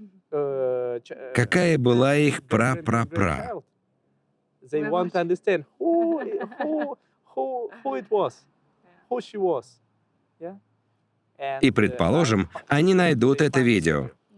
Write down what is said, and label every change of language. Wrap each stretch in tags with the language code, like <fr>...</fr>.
<ru>Какая была их пра-пра-пра?</ru> <en>They want to understand who it was, who she was. Yeah?</en> <ru>И, предположим, они найдут это видео.</ru>